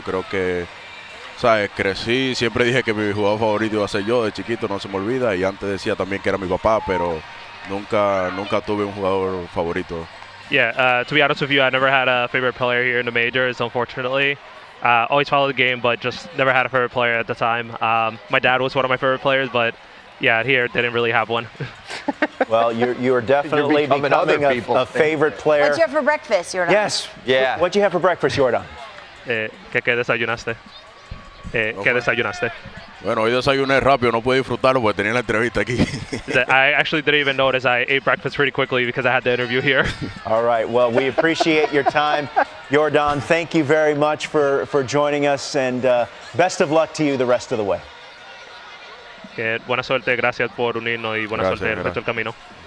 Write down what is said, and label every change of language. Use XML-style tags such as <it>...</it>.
<es>Creo que, ¿sabes? Crecí, siempre dije que mi jugador favorito iba a ser yo, de chiquito, no se me olvida, y antes decía también que era mi papá, pero nunca tuve un jugador favorito.</es> <en>Yeah, to be honest with you, I never had a favorite player here in the majors, unfortunately. Always followed the game, but just never had a favorite player at the time. My dad was one of my favorite players, but yeah, here didn't really have one. Well, you are definitely becoming a favorite player. What'd you have for breakfast, Yordan? Yes. Yeah. What'd you have for breakfast, Yordan?</en> <es>¿Qué desayunaste? ¿Qué desayunaste? Bueno, hoy desayuné rápido, no pude disfrutarlo porque tenía la entrevista aquí.</es> <en>I actually didn't even notice. I ate breakfast pretty quickly because I had the interview here. All right. Well, we appreciate your time. Yordan, thank you very much for joining us, and best of luck to you the rest of the way.</en> <es>Buena suerte, gracias por unirnos y buena suerte el resto del camino.</es>